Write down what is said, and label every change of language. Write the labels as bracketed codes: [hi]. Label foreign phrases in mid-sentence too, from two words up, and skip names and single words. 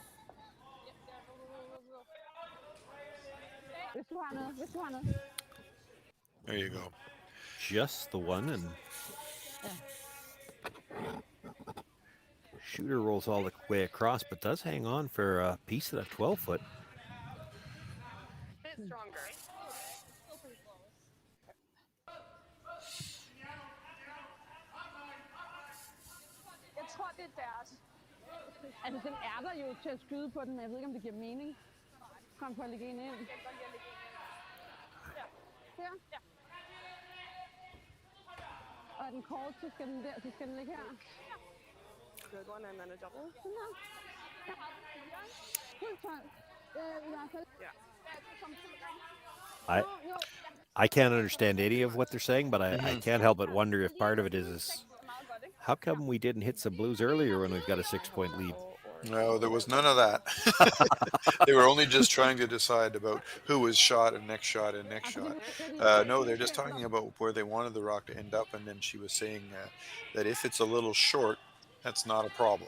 [en] There you go. Just the one, and shooter rolls all the way across, but does hang on for a piece of that 12-foot. Bit stronger. [da] Jeg tror, det er deres. Altså, den er der jo til at skyde på den, men jeg ved ikke, om det giver mening. Kom for at lægge en ind. Her? Ja. Og er den kort, så skal den der, så skal den ligge her. [en] Good one, and then a double. [da] Sådan her. Ja. Fuld 12. I hvert fald. Ja. [en] I can't understand any of what they're saying, but I can't help but wonder if part of it is how come we didn't hit some blues earlier when we've got a 6-point lead? No, there was none of that. They were only just trying to decide about who was shot and next shot and next shot. No, they're just talking about where they wanted the rock to end up, and then she was saying that if it's a little short, that's not a problem.